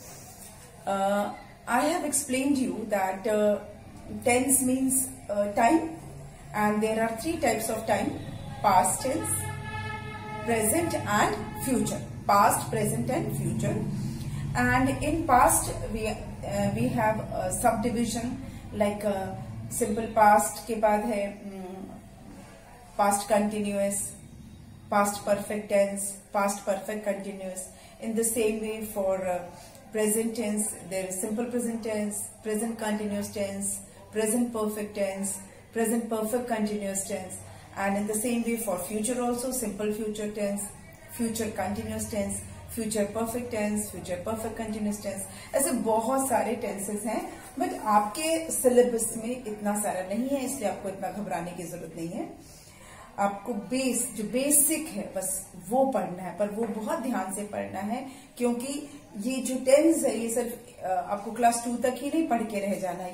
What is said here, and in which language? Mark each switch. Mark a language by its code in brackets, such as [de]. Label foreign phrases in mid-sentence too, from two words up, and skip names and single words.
[en] I have explained you that tense means time, and there are three types of time: past tense, present and future. Past, present and future. And in past we have a subdivision like simple past [hi] के बाद है [en] past continuous, past perfect tense, past perfect continuous. In the same way for present tense, there is simple present tense, present continuous tense, present perfect tense, present perfect continuous tense. And in the same way for future also, simple future tense, future continuous tense, future perfect tense, future perfect continuous tense. [hi] ऐसे बहुत सारे tenses हैं, but आपके syllabus में इतना सारा नहीं है, इसलिए आपको इतना घबराने की जरूरत नहीं है. आपको जो बेसिक है बस वो पढ़ना है, पर वो बहुत ध्यान से पढ़ना है, क्योंकि ये जो टेंस है ये सिर्फ आपको क्लास 2 तक ही नहीं पढ़ के रह जाना है.